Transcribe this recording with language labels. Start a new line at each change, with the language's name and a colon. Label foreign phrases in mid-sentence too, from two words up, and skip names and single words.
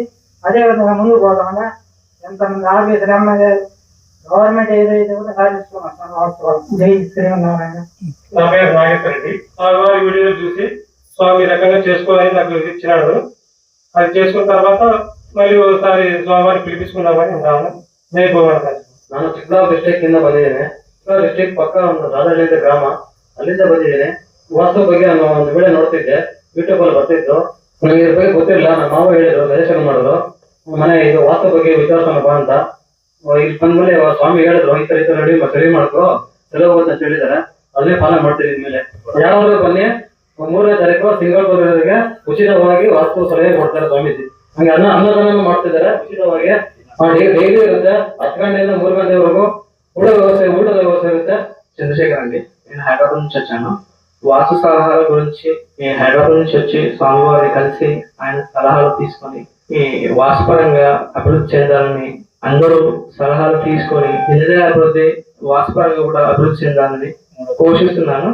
Telugu: అదేవిధంగా ముందుకు పోతామన్నా ఎంతమంది
English: officer MLA government
Telugu: ఏదైతే కూడా సాధిస్తున్నాం వాస్తవాలు. జై శ్రీమన్నారాయణ. నా పేరు నాగేశ్వర రెడ్డి. స్వామివారి వీడియో చూసి స్వామి రకంగా చేసుకోవాలని నాకు ఇచ్చినాడు. అది చేసుకున్న తర్వాత మళ్ళీ ఒకసారి స్వామివారిని పిలిపించుకుందామని ఉంటాను. జై భగవాన్.
Kannada: ನಾನು ಚಿಕ್ಕಬಳ್ಳಾಪುರ ಡಿಸ್ಟ್ರಿಕ್ಟ್ ಇಂದ ಬಂದಿದ್ದೇನೆ. ಚಿಕ್ಕಬಳ್ಳಾಪುರ ಡಿಸ್ಟ್ರಿಕ್ಟ್ ಪಕ್ಕ ಒಂದು ರಾಧಾಳಿಂದ ಗ್ರಾಮ, ಅಲ್ಲಿಂದ ಬಂದಿದ್ದೇನೆ. ವಾಸ್ತು ಬಗ್ಗೆ ನಾನು ಒಂದು ವಿಡಿಯೋ ನೋಡ್ತಿದ್ದೆ, ಯೂಟ್ಯೂಬ್ ಅಲ್ಲಿ ಬರ್ತಿತ್ತು. ನನಗೆ ಇದ್ರ ಬಗ್ಗೆ ಗೊತ್ತಿಲ್ಲ. ನಮ್ಮ ಮಾವ ಹೇಳಿದ್ರು, ಸಜೆಷನ್ ಮಾಡಿದ್ರು, ಮನೆ ಇದು ವಾಸ್ತು ಬಗ್ಗೆ ವಿಚಾರಿಸೋಣ ಬಾ ಅಂತ. ಇಲ್ಲಿ ಬಂದ್ಮೇಲೆ ಸ್ವಾಮಿ ಹೇಳಿದ್ರು, ಈ ತರ ರೆಡಿ ಸರಿ ಮಾಡ್ಕೋ, ಚಲೋ ಹೋಗುತ್ತೆ ಅಂತ ಹೇಳಿದಾರೆ. ಅಲ್ಲೇ ಫಾಲೋ ಮಾಡ್ತೀವಿ. ಇದ್ಮೇಲೆ ಯಾರಾದ್ರೂ ಬನ್ನಿ, 3ನೇ ತಾರೀಕು ಸಿಂಗಾಪುರವರೆಗೆ ಉಚಿತವಾಗಿ ವಾಸ್ತು ಸಲಹೆ ಕೊಡ್ತಾರೆ ಸ್ವಾಮೀಜಿ. ಹಂಗೆ ಅನ್ನದಾನ ಮಾಡ್ತಿದ್ದಾರೆ ಉಚಿತವಾಗಿ. ಡೈಲಿ ಇರುತ್ತೆ, 10 ಗಂಟೆಯಿಂದ 3 ಗಂಟೆವರೆಗೂ ಊಟದ ವ್ಯವಸ್ಥೆ ఇರುತ್ತೆ.
Telugu: చంద్రశేఖర్ అండి, నేను హైదరాబాద్ నుంచి వచ్చాను. వాస్తు సలహాల గురించి నేను హైదరాబాద్ నుంచి వచ్చి స్వామివారిని కలిసి ఆయన సలహాలు తీసుకొని ఈ వాస్తుపరంగా అభివృద్ధి చెందాలని, అందరూ సలహాలు తీసుకొని నిజ అభివృద్ధి వాస్తుపరంగా కూడా అభివృద్ధి చెందాలని కోషిస్తున్నాను.